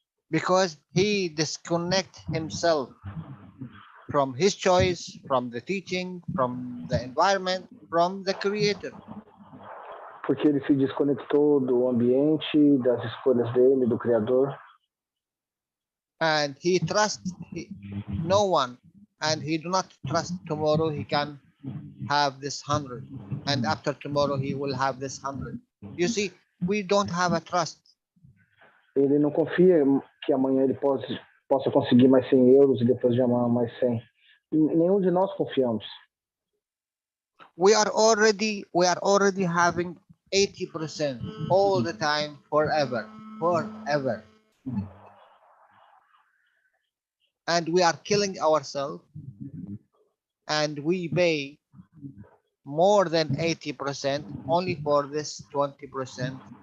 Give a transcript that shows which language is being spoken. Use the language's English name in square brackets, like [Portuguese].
[English] Because he disconnect himself from his choice, from the teaching, from the environment, from the creator. [Portuguese] Porque ele se desconectou do ambiente, das escolhas dele, do criador. [English] And he trusts no one, and he do not trust tomorrow he can have this 100, and after tomorrow he will have this 100. You see, we don't have a trust. [Portuguese] Ele não confia que amanhã ele possa conseguir mais 100 euros e depois de amanhã mais 100. Nenhum de nós confiamos. [English] We are already having 80% all the time, forever, forever. And we are killing ourselves, and we pay more than 80% only for this 20%.